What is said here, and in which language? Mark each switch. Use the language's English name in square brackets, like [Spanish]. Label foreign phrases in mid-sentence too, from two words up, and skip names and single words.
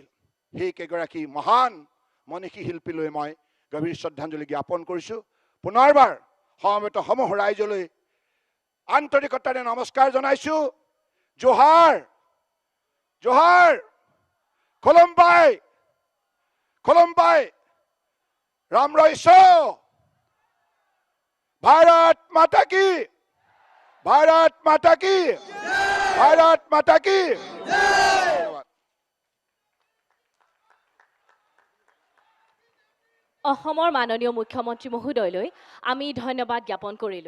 [Assamese] সেই কেইগৰাকী মহান মনীষী শিল্পীলৈ মই গভীৰ শ্ৰদ্ধাঞ্জলি জ্ঞাপন কৰিছোঁ। পুনৰবাৰ সমবেত সমূহ ৰাইজলৈ আন্তৰিকতাৰে নমস্কাৰ জনাইছোঁ। [Santali] জোহাৰ জোহাৰ, [Bodo] খোলম্বাই খোলম্বাই, [Rabha] राम रईसो, [Hindi] भारत माता की, भारत माता की, भारत माता की। [Assamese] অসমৰ মাননীয় মুখ্যমন্ত্ৰী মহোদয়লৈ আমি ধন্যবাদ জ্ঞাপন কৰিলো।